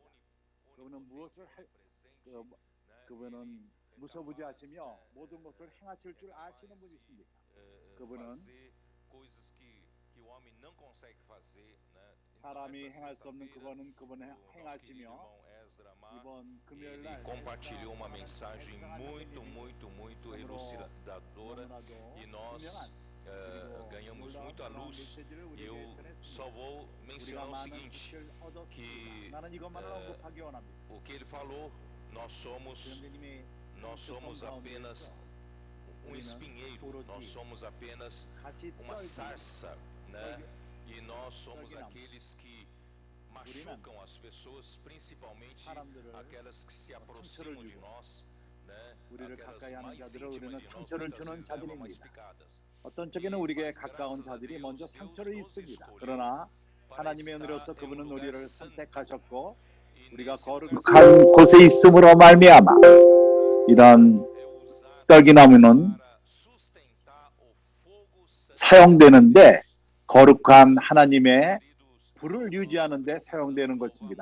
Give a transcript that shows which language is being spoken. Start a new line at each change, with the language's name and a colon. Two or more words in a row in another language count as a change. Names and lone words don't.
Korean: 그분은 그분은 무소부지하시며 모든 것을 행하실 줄 아시는 분이십니다. 그분은 사람이 행할 수 없는 그분은 행하시며 이번 금요일날
Portuguese: compartilhou uma mensagem muito elucidadora e nós ganhamos muita luz. E eu só vou mencionar o seguinte, que o que ele falou, nós somos apenas um espinheiro, nós somos apenas uma sarça, né? E nós somos aqueles que machucam as pessoas, principalmente aquelas que se aproximam de nós, né? Aquelas mais íntimas de nós, muitas vezes levam mais picadas.
Korean: 어떤 적에는 우리에게 가까운 자들이 먼저 상처를 입습니다. 그러나 하나님의 은혜로서 그분은 우리를 선택하셨고 우리가 거룩한 곳에 있음으로 말미암아 이런 떨기나무는 사용되는데 거룩한 하나님의 불을 유지하는 데 사용되는 것입니다.